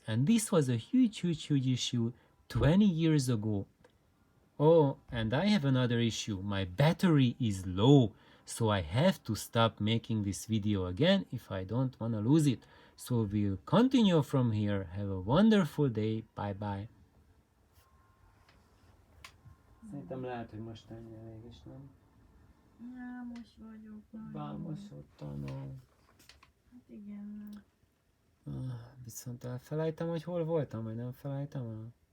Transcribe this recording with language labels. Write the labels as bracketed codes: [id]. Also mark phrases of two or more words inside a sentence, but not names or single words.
[en] And this was a huge issue 20 years ago. Oh, and I have another issue. My battery is low, so I have to stop making this video again if I don't want to lose it. So we'll continue from here. Have a wonderful day. Bye-bye. [hu] Szerintem lehet, hogy most ennyi elég is, nem? Vámos vagyok. Vámos ottan. Hát igen. Viszont elfelejtem, hogy hol voltam, vagy nem felejtem el?